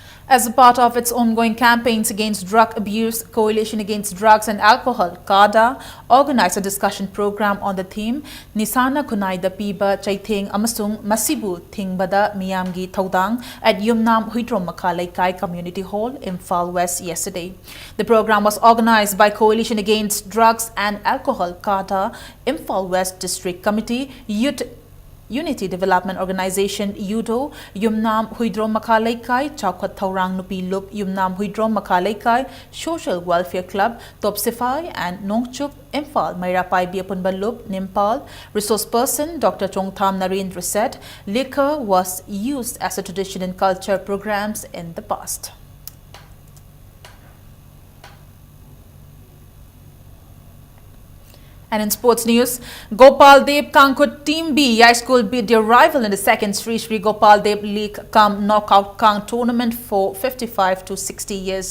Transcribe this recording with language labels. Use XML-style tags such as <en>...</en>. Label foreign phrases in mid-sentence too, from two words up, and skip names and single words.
<en>As a part of its ongoing campaigns against drug abuse, Coalition Against Drugs and Alcohol, CADA, organized a discussion program on the theme Nisana Kunaida Piba Chaitheng Amasung Masibu Thingbada Miyamgi Thaudang at Yumnam Huitrom Makalaikai Community Hall, Imphal West yesterday. The program was organized by Coalition Against Drugs and Alcohol, CADA, Imphal West District Committee, Youth Unity Development Organization UDO, Yumnam Huidrom Makalaikai, Chaukat Thaurang Nupi Lup, Yumnam Huidrom Makalaikai, Social Welfare Club, Topsify and Nongchup, Imphal, Mairapai Biapunban Lup, Nimpal. Resource person Dr. Chongtham Narendra said liquor was used as a tradition in culture programs in the past. And in sports news, Gopal Dev Kankut Team B High School beat their rival in the second Sri Sri Gopal Dev League Kam Knockout Kang tournament for 55 to 60 years.</en>